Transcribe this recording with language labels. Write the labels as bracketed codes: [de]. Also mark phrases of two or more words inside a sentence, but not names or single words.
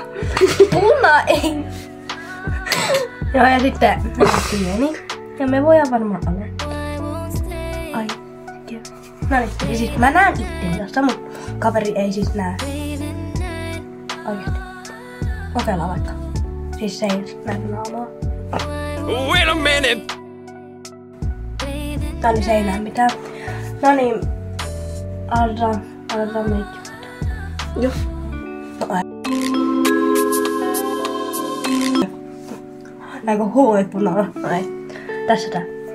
[fi] Puna ei. Joo, ja sitten pieni. Ja me voidaan varmaan alentaa. Ai, joo. No niin, ja siis mä näen itteni tossa, mut kaveri ei siis näe. Oikeesti. Kokeillaan vaikka. Siis se ei näe naamaa. [en] Wait a minute! [fi] No niin, se ei näe mitään. No niin, aletaan meikki. Joo. No ai. Näinkö huulipuna? No ei. Tässä tää.